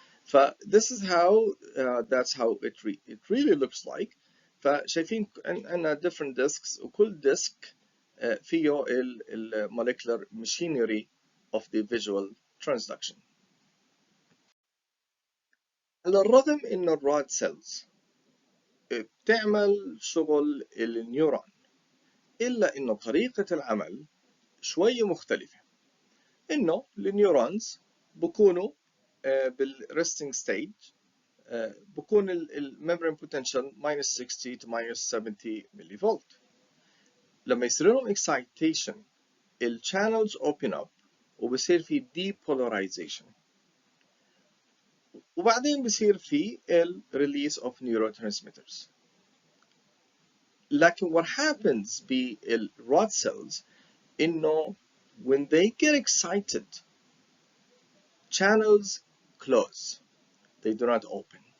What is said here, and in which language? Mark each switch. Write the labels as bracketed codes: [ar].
[en] ف this is how that's how it really looks like. [ar] فشايفين عندنا different disks، وكل disk فيه ال [en] molecular machinery of the visual transduction. [ar] على الرغم إنه الرود cells بتعمل شغل النيورون، إلا إنه طريقة العمل شوي مختلفة. إنه النيورونز بكونوا بالريستنج ستيج، بكون الممبرين بوتنشال -60 to -70 ملي فولت. لما يصير لهم excitation الشانلز [en] open up [ar] وبصير في depolarization، وبعدين بصير في [en] release of neurotransmitters. لكن what happens بالرود cells إنه when they get excited channels close, they do not open.